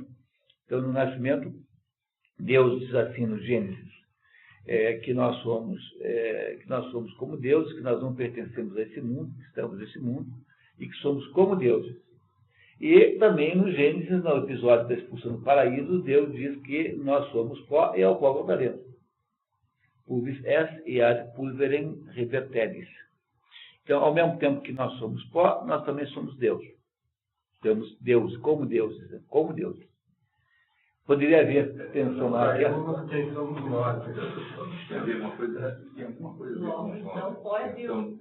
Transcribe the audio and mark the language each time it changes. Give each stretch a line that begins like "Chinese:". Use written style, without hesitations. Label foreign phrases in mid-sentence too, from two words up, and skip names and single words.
Portuguese: Então, no nascimento, Deus diz assim no Gênesis, que nós somos como deuses, que nós não pertencemos a esse mundo, que estamos nesse mundo, e que somos como deuses. E também no Gênesis, no episódio da expulsão do paraíso, Deus diz que nós somos pó e ao pó voltaremos.
Latin: Pulvis est et ad pulverem reverteris.
Portuguese: Então, ao mesmo tempo que nós somos pó, nós também somos Deus. Somos Deus, como deuses, né? Como deuses. Poderia haver tensão na guerra. Quem somos nós? Não pode.